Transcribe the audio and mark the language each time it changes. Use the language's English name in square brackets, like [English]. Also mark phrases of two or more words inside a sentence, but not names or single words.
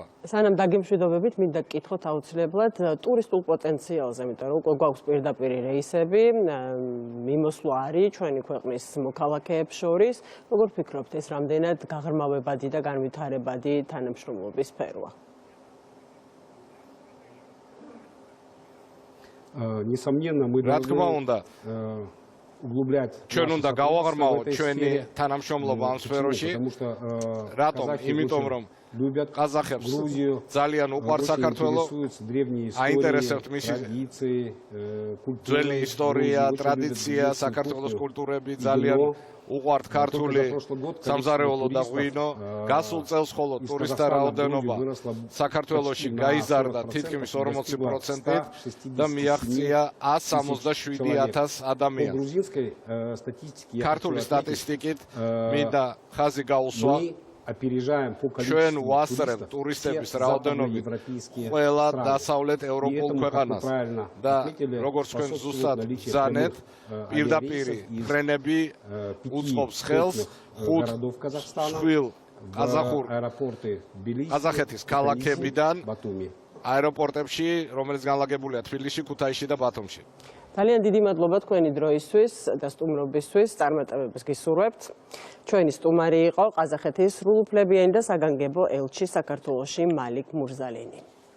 [Georgian] სანამ დაგემშვიდობებით, მინდა გკითხოთ აუცილებლად ტურისტულ პოტენციალზე, იმიტომ რომ უკვე გვაქვს პირდაპირ რეისები, მიმოსვლა არის ჩვენი ქვეყნის მოქალაქეებს შორის. როგორ ფიქრობთ, ეს რამდენად გაღრმავებადი და განვითარებადი თანამშრომლობის სფეროა? [Russian] Несомненно, мы должны углублять [Georgian] ჩვენ უნდა გავაღრმავოთ ჩვენი თანამშრომლობა ამ სფეროში. რატომ? იმიტომ რომ ყაზახებს ძალიან უყვარს საქართველო, აინტერესებთ მისი ძველი ისტორია, ტრადიცია, საქართველოს კულტურები, ძალიან უყვართ ქართული სამზარეულო და ღვინო. გასულ წელს მხოლოდ ტურისტთა რაოდენობა საქართველოში გაიზარდა თითქმის 40%-ით და მიაღწია 167,000 ადამიანს. ქართული სტატისტიკით მინდა ხაზი გაუსვა [Russian] опережаем по [Georgian] ჩვენ [Russian] количеству [Georgian] ვასწრებთ [Russian] туристов [Georgian] ტურისტების [Russian] все [Georgian] რაოდენობით [Russian] западноевропейские [Georgian] ყველა [Russian] страны. [Georgian] დასავლეთ [Russian] При [Georgian] ევროპულ [Russian] этом, как вы [Georgian] ქვეყანას [Russian] правильно [Georgian] და [Russian] отметили, [Georgian] როგორც თქვენ [Russian] способствует [Georgian] ზუსტად [Russian] наличие [Georgian] ბრძანეთ [Russian] прямых [Georgian] პირდაპირი [Russian] авиарейсов из [Georgian] ფრენები [Russian] 5 [Georgian] უწყობს ხელს [Russian] крупных [Georgian] 5 [Russian] городов Казахстана [Georgian] შვილ [Russian] в [Georgian] ყაზახურ [Russian] аэропорты Тбилиси, [Georgian] ყაზახეთის [Russian] Кутаиси, [Georgian] ქალაქებიდან [Russian] Батуми. [Georgian] აეროპორტებში, რომელიც განლაგებულია თბილისში, ქუთაისში და ბათუმში. ძალიან დიდი მადლობა თქვენი დროისთვის და სტუმრობისთვის. წარმატებებს გისურვებთ. ჩვენი სტუმარი იყო ყაზახეთის სრულუფლებიანი და საგანგებო ელჩი საქართველოში მალიქ მურზალინი.